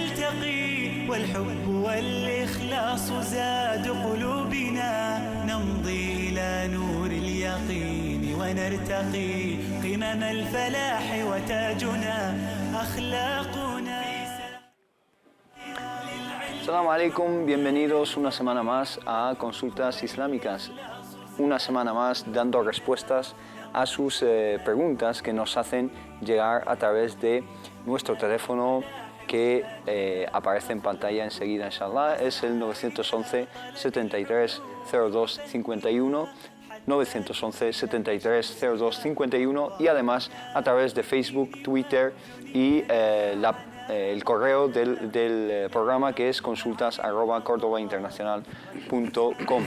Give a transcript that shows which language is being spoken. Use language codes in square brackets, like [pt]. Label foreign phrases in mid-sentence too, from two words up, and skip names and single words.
[ar] ونرتقي والحب والإخلاص زاد قلوبنا نمضي إلى نور اليقين ونرتقي قمم الفلاح وتاجنا أخلاقنا. السلام عليكم, [es] bienvenidos una semana más a Consultas Islámicas. Una semana más dando respuestas a sus preguntas que nos hacen llegar a través de nuestro teléfono que aparece en pantalla enseguida, inshallah. Es el 911 73 02 51, 911 73 02 51 y además a través de Facebook, Twitter y el correo del programa, que es consultas@cordobainternacional.com.